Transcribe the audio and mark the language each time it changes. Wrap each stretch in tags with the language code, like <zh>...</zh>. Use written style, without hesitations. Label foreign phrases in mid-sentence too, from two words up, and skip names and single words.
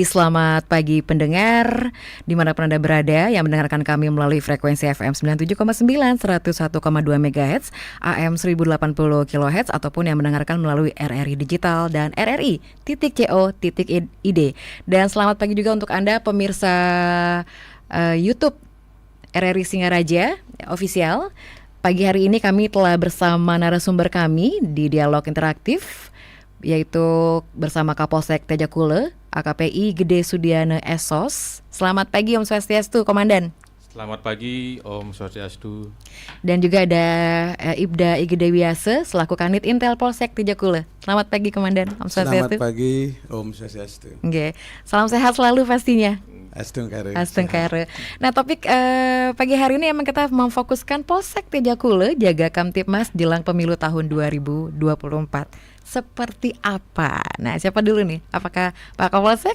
<id>Selamat pagi pendengar, dimanapun Anda berada yang mendengarkan kami melalui frekuensi FM 97,9, 101,2 MHz, AM 1080 kHz, ataupun yang mendengarkan melalui RRI Digital dan RRI.co.id. Dan selamat pagi juga untuk Anda pemirsa YouTube RRI Singaraja Official. Pagi hari ini kami telah bersama narasumber kami di dialog interaktif, yaitu bersama Kapolsek Tejakule, AKPI Gede Sudiana Esos. Selamat pagi</id> <ban>Om Swastiastu,</ban> <id>Komandan. Selamat pagi</id> <ban>Om Swastiastu.</ban> <id>Dan juga ada Ibda Igede Wiase selaku Kanit Intel Polsek Tejakule. Selamat pagi Komandan,</id> <ban>Om Swastiastu.</ban> <id>Selamat pagi</id> <ban>Om Swastiastu.</ban> <id>Oke, salam sehat selalu pastinya. Astungkare. Nah, topik pagi hari ini emang kita memfokuskan Polsek Tejakule jaga Kamtipmas jelang pemilu tahun 2024. Seperti apa? Nah, siapa dulu nih? Apakah Pak Kapolsek?</id>